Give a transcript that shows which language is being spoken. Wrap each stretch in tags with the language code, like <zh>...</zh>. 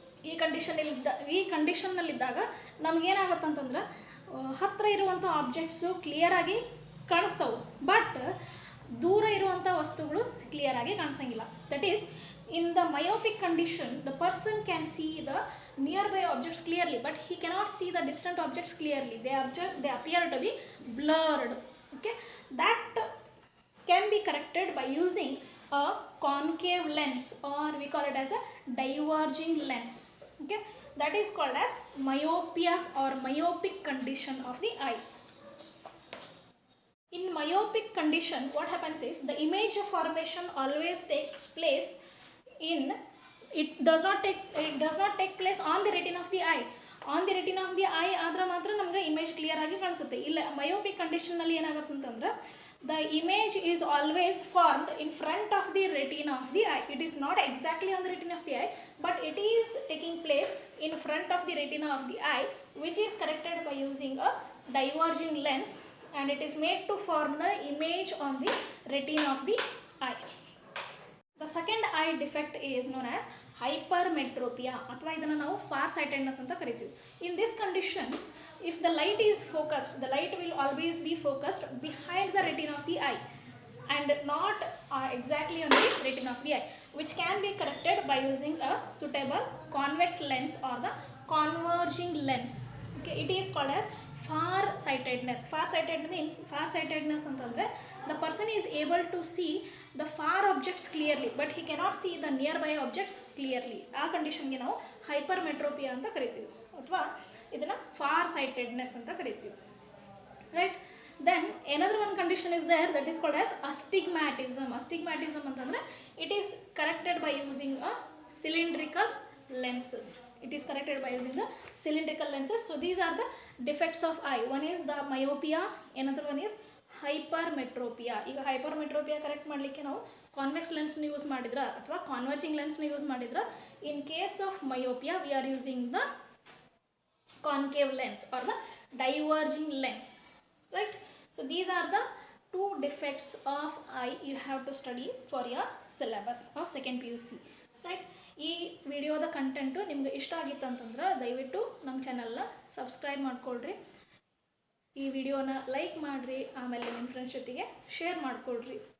<kn>ಈ ಕಂಡೀಷನ್ನಲ್ಲಿದ್ದಾಗ ನಮಗೇನಾಗುತ್ತೆ ಅಂತಂದ್ರೆ ಹತ್ತಿರ ಇರುವಂಥ ಆಬ್ಜೆಕ್ಟ್ಸು ಕ್ಲಿಯರಾಗಿ ಕಾಣಿಸ್ತವೆ, ಬಟ್ ದೂರ ಇರುವಂಥ ವಸ್ತುಗಳು ಕ್ಲಿಯರಾಗಿ ಕಾಣಿಸಂಗಿಲ್ಲ.</kn> <en>That is, in the myopic condition the person can see the nearby objects clearly, but he cannot see the distant objects clearly. They appear to be blurred. Okay, that can be corrected by using a concave lens, or we call it as a diverging lens. Okay, that is called as myopia or myopic condition of the eye. In myopic condition, what happens is the image formation always takes place in, it does not take place on the retina of the eye. On the retina of the eye</en> <kn>ಆದ್ರೆ ಮಾತ್ರ ನಮಗೆ image clear ಆಗಿ ಕಾಣಿಸುತ್ತೆ. ಇಲ್ಲ ಮಯೋಪಿಕ್ ಕಂಡೀಷನ್ನಲ್ಲಿ ಏನಾಗುತ್ತೆ ಅಂತಂದ್ರೆ</kn> <en>the image is always formed in front of the retina of the eye. It is not exactly on the retina of the eye, but it is taking place in front of the retina of the eye, which is corrected by using a diverging lens, and it is made to form the image on the retina of the eye. The second eye defect is known as hypermetropia,</en> <kn>ಅಥವಾ ಇದನ್ನು ನಾವು far sightedness ಅಂತ ಕರಿತೀವಿ.</kn> <en>In this condition, if the light is focused, the light will always be focused behind the retina of the eye and not exactly on the retina of the eye, which can be corrected by using a suitable convex lens or the converging lens. Okay, it is called as far sightedness. Far sightedness ಅಂತಂದರೆ the person is able to see the far objects clearly, but he cannot see the nearby objects clearly.</en> <kn>ಆ ಕಂಡೀಷನ್ಗೆ ನಾವು hypermetropia ಅಂತ ಕರಿತೀವಿ, ಅಥವಾ ಇದನ್ನು for sightedness ಅಂತ ಕರಿತೀವಿ.</kn> <en>Right, then another one condition is there, that is called as astigmatism. Astigmatism ಅಂತಂದರೆ it is corrected by using a cylindrical lenses. It is corrected by using the cylindrical lenses. So these are the defects of eye. One is the myopia, another one is hypermetropia.</en> <kn>ಈಗ hypermetropia correct ಮಾಡಲಿಕ್ಕೆ ನಾವು convex ಲೆನ್ಸ್ನ use ಮಾಡಿದ್ರೆ ಅಥವಾ converging ಲೆನ್ಸ್ನ use ಮಾಡಿದ್ರೆ,</kn> <en>In case of myopia we are using the concave lens or the diverging lens. Right, so these are the two defects of eye you have to study for your syllabus of second PUC.</en> <kn>Right, ಈ ವಿಡಿಯೋದ content ನಿಮ್ಗೆ ಇಷ್ಟ ಆಗಿತ್ತು ಅಂತಂದ್ರೆ ದಯವಿಟ್ಟು ನಮ್ಮ ಚಾನಲ್ನ subscribe ಮಾಡ್ಕೊಳ್ರಿ, ಈ ವಿಡಿಯೋನ ಲೈಕ್ ಮಾಡಿರಿ, ಆಮೇಲೆ ನಿಮ್ಮ ಫ್ರೆಂಡ್ಸ್ ಜೊತೆಗೆ ಶೇರ್ ಮಾಡ್ಕೊಳ್ರಿ.</kn>